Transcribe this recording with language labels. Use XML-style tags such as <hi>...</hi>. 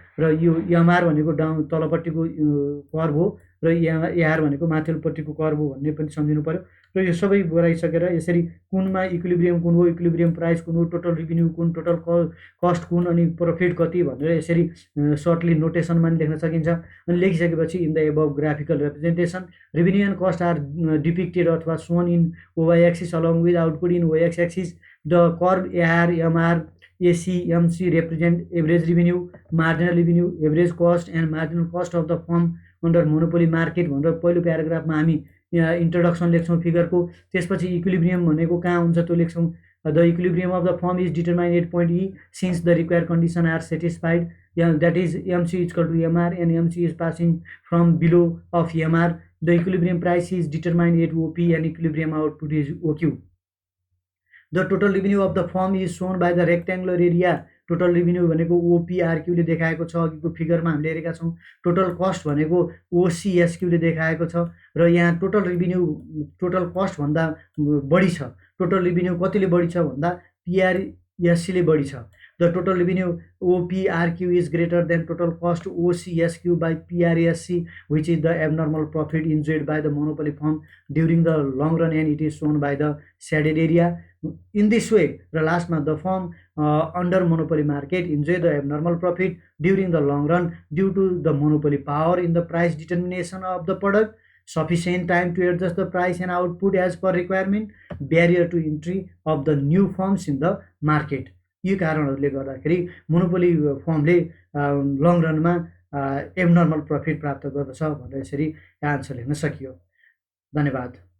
<ne>र यो एमआर भनेको डाउन तलपट्टिको कर्भ हो र एआर भनेको माथिल्लोपट्टिको कर्भ हो भन्ने पनि सम्झिनु पर्यो। र यो सबै गराइसकेर यसरी कुनमा इक्विलिब्रियम कुन हो, इक्विलिब्रियम प्राइस कुन हो, टोटल रेभिन्यू कुन, टोटल कस्ट कुन, अनि प्रफिट कति भनेर यसरी सर्टली नोटेसनमा पनि लेख्न सकिन्छ। अनि लेखिसकेपछि</ne> <en>In the above graphical representation revenue and cost are depicted अथवा shown in OY axis along with output in Y X axis. The curve AR MR AC MC represent average revenue, marginal revenue, average cost and marginal cost of the firm under monopoly market</en> <ne>भनेर पहिलो प्याराग्राफमा हामी यहाँ introduction लेख्छौँ फिगरको। त्यसपछि equilibrium भनेको कहाँ हुन्छ त्यो लेख्छौँ।</ne> <en>The equilibrium of the firm is determined at point E since the required conditions are satisfied. Yeah, that is MC is equal to MR and MC is passing from below of MR. The equilibrium price is determined at OP and equilibrium output is OQ. The total revenue of the firm is shown by the rectangular area.</en> <ne>Total revenue भनेको ओपिआरक्यूले देखाएको छ, अघिको फिगरमा हामीले हेरेका छौँ। Total cost भनेको ओसिएसक्यूले देखाएको छ र यहाँ टोटल रेभिन्यू टोटल कस्ट भन्दा बढी छ। टोटल रेभिन्यू कतिले बढी छ भन्दा पिआरएससीले बढी छ।</ne> <en>The total revenue OPRQ is greater than total cost OCSQ by PRSC, which is the abnormal profit enjoyed by the monopoly firm during the long run, and it is shown by the shaded area. In this way, the last month, the firm under monopoly market enjoy the abnormal profit during the long run due to the monopoly power in the price determination of the product, sufficient time to adjust the price and output as per requirement, barrier to entry of the new firms in the market.</en> <ne>यी कारणहरूले गर्दाखेरि monopoly फर्मले long रनमा abnormal profit प्राप्त गर्दछ भनेर यसरी answer लेख्न सकियो। धन्यवाद।</ne>